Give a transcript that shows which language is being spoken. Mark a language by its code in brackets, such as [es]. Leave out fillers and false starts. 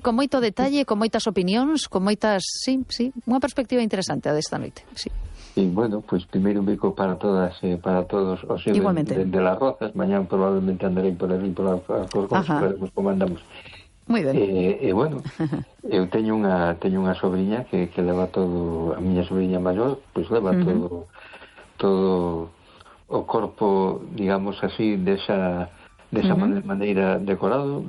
[gl] Con moito detalle, con moitas opinións, con moitas... [es] Sí. Una perspectiva interesante de esta noite, sí. Y bueno, pues primero un beco para todas, para todos. O sea, igualmente. De Las Rozas. Mañana probablemente andaré por ahí, por Alcorcón, como andamos. Muy bien. [gl] Bueno, eu teño unha sobrinha que leva todo, a miña sobrinha maior, pues leva todo o corpo, digamos así, desa maneira decorado.